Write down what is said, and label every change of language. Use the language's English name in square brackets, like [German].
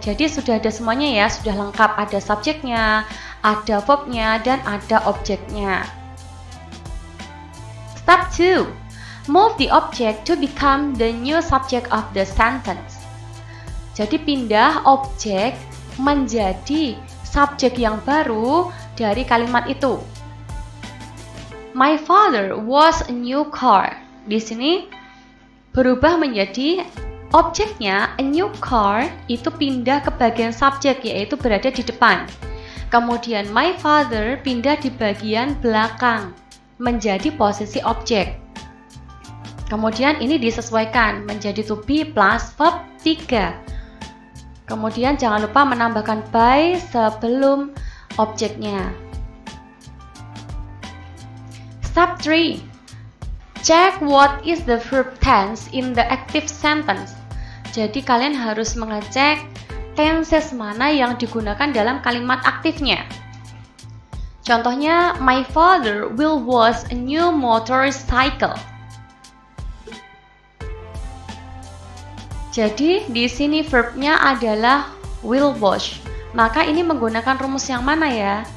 [Indonesian] Jadi sudah ada semuanya ya, sudah lengkap, ada subjeknya, ada verbnya, dan ada objeknya. [English] Step 2. Move the object to become the new subject of the sentence. [Indonesian] Jadi pindah objek menjadi subjek yang baru dari kalimat itu. [English] My father was a new car. [Indonesian] Di sini berubah menjadi objeknya a new car itu pindah ke bagian subjek, yaitu berada di depan. Kemudian my father pindah di bagian belakang menjadi posisi objek. Kemudian ini disesuaikan menjadi to be plus verb 3. Kemudian jangan lupa menambahkan by sebelum objeknya. [English] Step 3. Check what is the verb tense in the active sentence. [Indonesian] Jadi kalian harus mengecek tenses mana yang digunakan dalam kalimat aktifnya. Contohnya, [English] my father will wash a new motorcycle. [Indonesian] Jadi di sini verbnya adalah will wash. Maka ini menggunakan rumus yang mana ya?